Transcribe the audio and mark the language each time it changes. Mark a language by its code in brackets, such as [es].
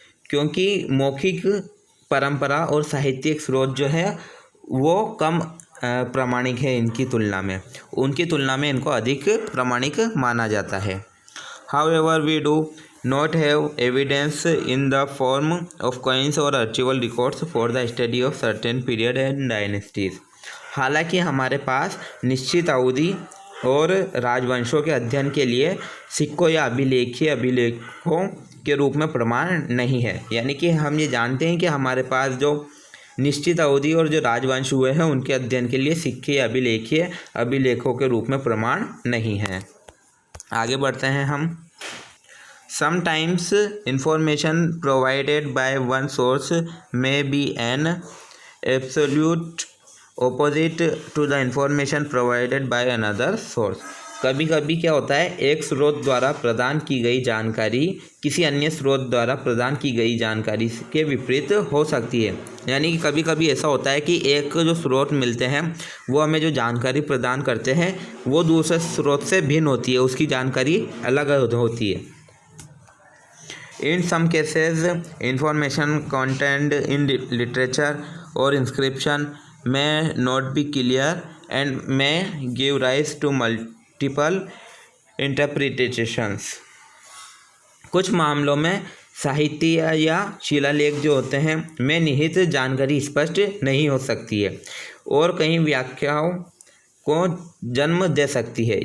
[hi] क्योंकि मौखिक परंपरा और साहित्यिक स्रोत जो है वो कम प्रामाणिक है उनकी तुलना में इनको अधिक प्रामाणिक माना जाता है। [en] However, we do not have evidence in the form of coins or archival records for the study of certain period and dynasties. [hi] हालांकि हमारे पास निश्चित अवधि और राजवंशों के अध्ययन के लिए सिक्कों या अभिलेखों के रूप में प्रमाण नहीं है। यानी कि हम ये जानते हैं कि हमारे पास जो निश्चित अवधि और जो राजवंश हुए हैं उनके अध्ययन के लिए सिक्के या अभिलेखों के रूप में प्रमाण नहीं है। आगे बढ़ते हैं हम। [en] Sometimes information provided by one source may be an absolute opposite to the information provided by another source. [hi] कभी कभी क्या होता है, एक स्रोत द्वारा प्रदान की गई जानकारी किसी अन्य स्रोत द्वारा प्रदान की गई जानकारी के विपरीत हो सकती है। यानी कि कभी कभी ऐसा होता है कि एक जो स्रोत मिलते हैं वो हमें जो जानकारी प्रदान करते हैं वो दूसरे स्रोत से भिन्न होती है, उसकी जानकारी अलग होती है। [en] In some cases, information contained in literature or inscription may not be clear and may give rise to multiple interpretations. [hi] कुछ मामलों में साहित्य या शिलालेख जो होते हैं में निहित जानकारी स्पष्ट नहीं हो सकती है और कई व्याख्याओं को जन्म दे सकती है।